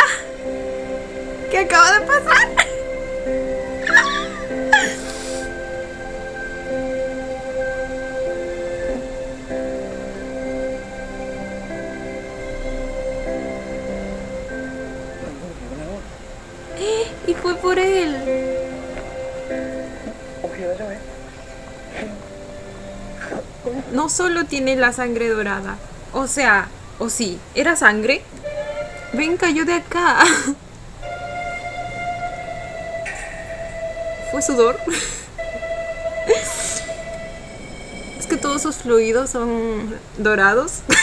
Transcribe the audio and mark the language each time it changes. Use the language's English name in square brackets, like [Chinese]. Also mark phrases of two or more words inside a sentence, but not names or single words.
[Spanish] ¿Qué acaba de pasar? Y fue por él. [Thai] โอเคแล้วใช่ไหม [Spanish] No solo tiene la sangre dorada. O sea, o sí, ¿era sangre? Ven, cayó de acá. ¿Fue sudor? Es que todos sus fluidos son dorados.